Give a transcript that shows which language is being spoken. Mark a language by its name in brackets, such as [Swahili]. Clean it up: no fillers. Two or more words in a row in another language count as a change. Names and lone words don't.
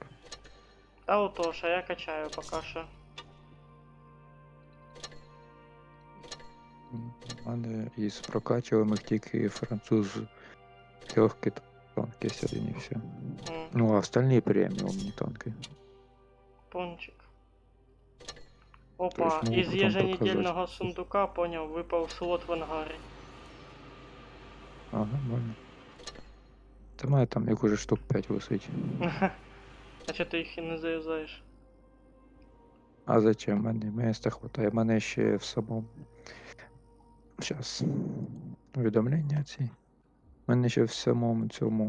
[Ukrainian] Та отож, а я качаю поки що. У мене із прокачуваних тільки француз легкі танки сьогодні все. Ну, а остальні преміумні танки. Пончик. То Опа, [Russian] есть могу из потом еженедельного показать. сундука, понял, выпал слот в ангаре. Ага, нормально. [Ukrainian] Та мене там як уже штук 5 висить. А чого ти їх і не заюзаєш? [Russian] А зачем? [Ukrainian] Мене місця хватає. Мене ще в самому. Щас. Увідомлення ці. Мене ще в самому цьому.